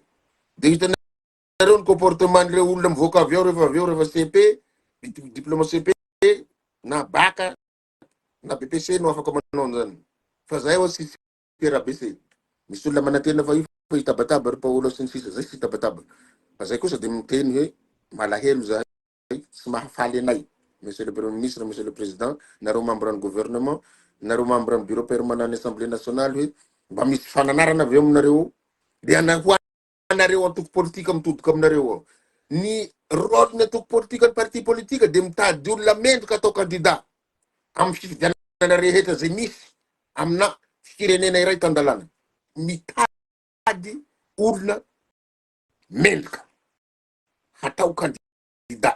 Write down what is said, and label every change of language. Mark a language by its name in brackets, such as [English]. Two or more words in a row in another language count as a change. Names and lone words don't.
[Malagasy] De hitanareo ny comportement reo olona mivoaka avy ao rehefa CP, diplôma CP na baka na BPC no afaka manao an'izany. Fa zay ho sisy RABC. Misy olona manantena fa io fa hitabataba ry Paolo sy ny sisa zay sy hitabataba. Fa zay kosa de miteny hoe malahelo zahay tsy mahafaly anay. [French] Monsieur le Premier ministre, Monsieur le Président, [Malagasy] nareo membre ny gouvernement, nareo membre ny [French] bureau permanent [Malagasy] ny [French] Assemblée nationale [Malagasy] hoe mba misy fananarana avy aminareo de anahoanareo antoko politika mitodika aminareo ao. ny rôle natoko politika ny parti politika de mitady olona mendrika atao candidat amin'ny fifidianana rehetra zay misy amina firenena iray tan-dalàna, mitady olona mendrika hatao candidat.